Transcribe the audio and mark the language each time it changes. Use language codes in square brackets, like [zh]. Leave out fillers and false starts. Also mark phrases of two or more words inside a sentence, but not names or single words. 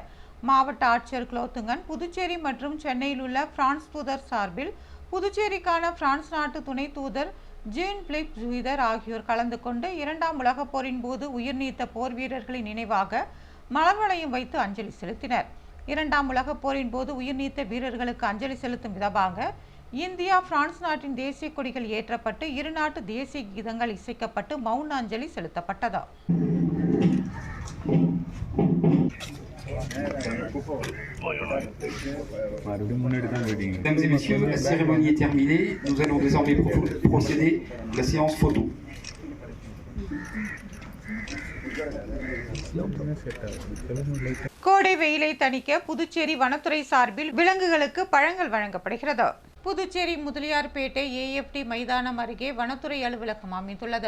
[ta] மாவட்ட ஆட்சியர் குலோத்துங்கன், புதுச்சேரி மற்றும் சென்னையில் உள்ள பிரான்ஸ் தூதர் சார்பில் புதுச்சேரிக்கான பிரான்ஸ் நாட்டு துணை தூதர் ஜீன் பிலிப் ஜூயிதர் ஆகியோர் கலந்து கொண்டு 2ஆம் உலக போரின் போது உயிர் நீத்த போர் வீரர்களின் நினைவாக மலர் வளையம் வைத்து அஞ்சலி செலுத்தினர். 2ஆம் உலக போரின் போது உயிர் நீத்த வீரர்களுக்கு அஞ்சலி செலுத்தும் விதமாக இந்தியா பிரான்ஸ் நாட்டின் தேசிய கொடிகள் ஏற்றப்பட்டு இரு நாட்டு தேசிய கீதங்கள் இசைக்கப்பட்டு மௌன அஞ்சலி செலுத்தப்பட்டது. [fr] Mesdames et messieurs, la cérémonie est terminée. Nous allons désormais procéder à la séance photo. [ta] கோடை வெயிலை தணிக்க புதுச்சேரி வனத்துறை சார்பில் விலங்குகளுக்கு பழங்கள் வழங்கப்படுகிறது. புதுச்சேரி முதலியார்பேட்டை ஏஎஃப்டி மைதானம் அருகே வனத்துறை அலுவலகம் அமைந்துள்ளது.